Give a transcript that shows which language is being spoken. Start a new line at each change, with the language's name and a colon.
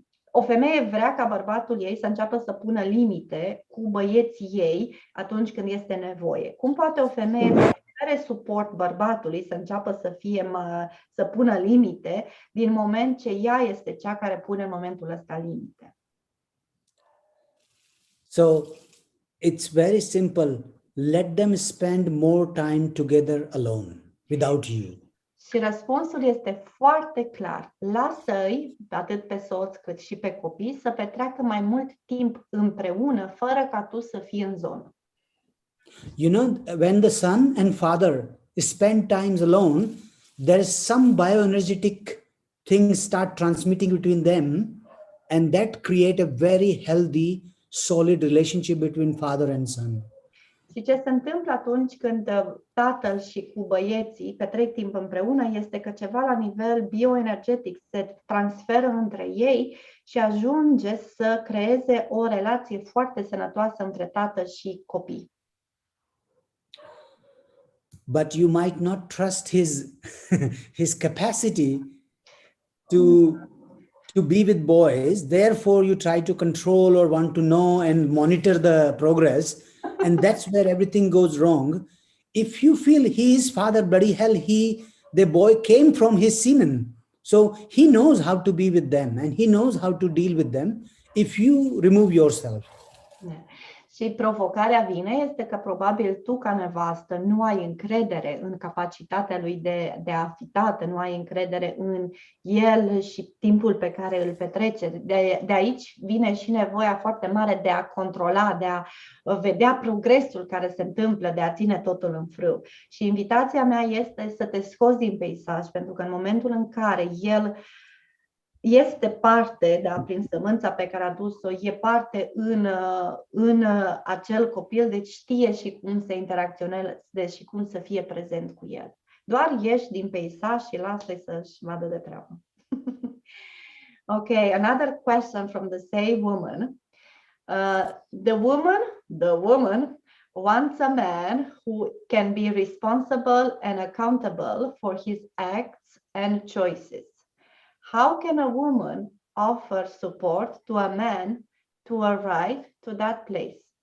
Romanian: o femeie vrea ca bărbatul ei să înceapă să pună limite cu băieții ei atunci când este nevoie. Cum poate o femeie să ofere suport bărbatului să înceapă să pună limite din moment ce ea este cea care pune în momentul ăsta limite?
English: So, it's very simple. Let them spend more time together alone. Without you.
Romanian: Și răspunsul este foarte clar. Lasă-i, atât pe soț cât și pe copii, să petreacă mai mult timp împreună, fără ca tu să fii în zonă.
English: You know, when the son and father spend times alone, there is some bioenergetic things start transmitting between them, and that create a very healthy, solid relationship between father and son.
Romanian: Și ce se întâmplă atunci când tatăl și cu băieții petrec timp împreună este că ceva la nivel bioenergetic se transferă între ei și ajunge să creeze o relație foarte sănătoasă între tată și copii.
English: But you might not trust his capacity to be with boys, therefore you try to control or want to know and monitor the progress. And that's where everything goes wrong. If you feel he is father, bloody hell, the boy came from his semen. So he knows how to be with them and he knows how to deal with them if you remove yourself. Yeah.
Romanian: Și provocarea vine este că probabil tu ca nevastă nu ai încredere în capacitatea lui de a fi tată, nu ai încredere în el și timpul pe care îl petrece. De aici vine și nevoia foarte mare de a controla, de a vedea progresul care se întâmplă, de a ține totul în frâu. Și invitația mea este să te scoți din peisaj, pentru că în momentul în care el este parte, da, prin sămânța pe care a dus-o, e parte în acel copil, deci știe și cum să interacționeze și cum să fie prezent cu el. Doar ieși din peisaj și lasă-i să-și vadă de treabă.
English: Okay, another question from the same woman. The woman wants a man who can be responsible and accountable for his acts and choices. How can a woman offer support to a man to arrive to that place?